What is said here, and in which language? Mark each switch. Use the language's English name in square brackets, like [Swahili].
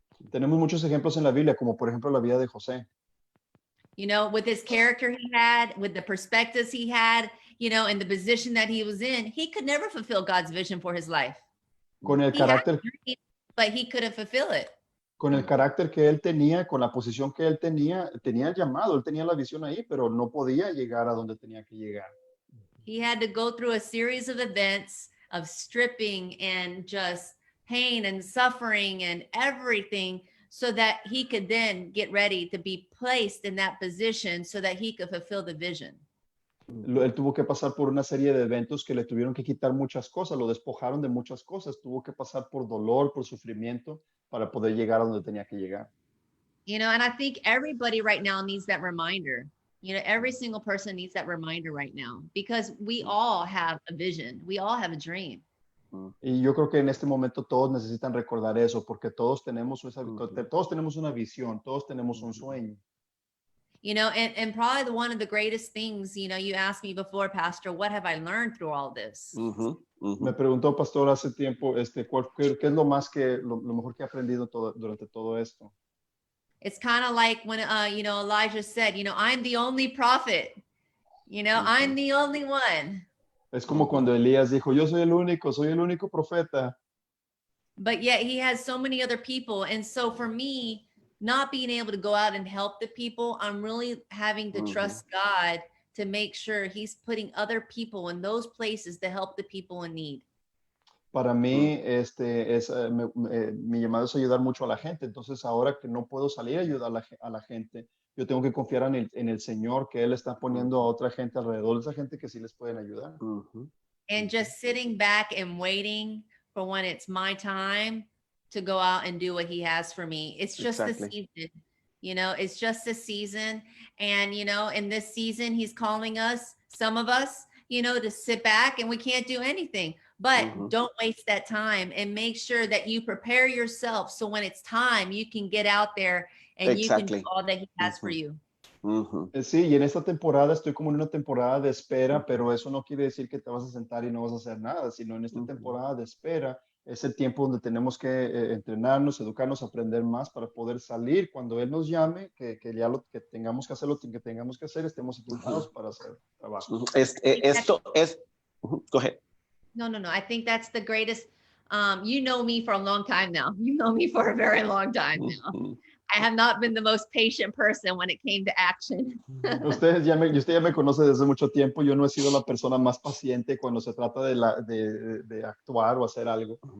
[Spanish] Tenemos muchos ejemplos en la Biblia, como por ejemplo la vida de José. [English] You know, with his character he had, with the perspectives he had, you know, and the position that he was in, he could never fulfill God's vision for his life. [Spanish] Con el carácter, [English] but he couldn't fulfill it. [Spanish] Con el carácter que él tenía, con la posición que él tenía llamado, él tenía la visión ahí, pero no podía llegar a donde tenía que llegar. [English] He had to go through a series of events of stripping and just pain and suffering and everything so that he could then get ready to be placed in that position so that he could fulfill the vision. [Spanish] Él tuvo que pasar por una serie de eventos que le tuvieron que quitar muchas cosas, lo despojaron de muchas cosas, tuvo que pasar por dolor, por sufrimiento para poder llegar a donde tenía que llegar. [English] You know, and I think everybody right now needs that reminder. You know, every single person needs that reminder right now because we all have a vision. We all have a dream. [Spanish] Y yo creo que en este momento todos necesitan recordar eso porque todos tenemos una visión, todos tenemos un sueño. [English] You know, and probably one of the greatest things, you know, you asked me before, Pastor, what have I learned through all this? [Spanish] Me preguntó, Pastor, hace tiempo, ¿qué es lo mejor que he aprendido durante todo esto? [English] It's kind of like when, you know, Elijah said, you know, I'm the only prophet. You know, I'm the only one. [Spanish] Es como cuando Elías dijo, yo soy el único profeta. [English] But yet he has so many other people. And so for me, not being able to go out and help the people, I'm really having to trust God to make sure he's putting other people in those places to help the people in need. [Spanish] Para mí, mi llamado es ayudar mucho a la gente. Entonces, ahora que no puedo salir a ayudar a la gente, yo tengo que confiar en el Señor, que Él está poniendo a otra gente alrededor de esa gente que sí les pueden ayudar. [English] And just sitting back and waiting for when it's my time to go out and do what he has for me. It's just the season, you know, it's just a season. And, you know, in this season, he's calling us, some of us, you know, to sit back and we can't do anything, but don't waste that time and make sure that you prepare yourself. So when it's time, you can get out there and you can do all that he has for you. [Spanish] Sí, y en esta temporada estoy como en una temporada de espera, pero eso no quiere decir que te vas a sentar y no vas a hacer nada, sino en esta temporada de espera es el tiempo donde tenemos que entrenarnos, educarnos, aprender más para poder salir cuando Él nos llame, que ya lo que tengamos que hacer, lo que tengamos que hacer, estemos equipados para hacer trabajo. Esto es, [English] go ahead. [Spanish] No. [English] I think that's the greatest. You know me for a long time now. You know me for a very long time now. I have not been the most patient person when it came to action. [Spanish] Usted ya me conoce desde mucho tiempo. Yo no he sido la persona más paciente cuando se trata de actuar o hacer algo.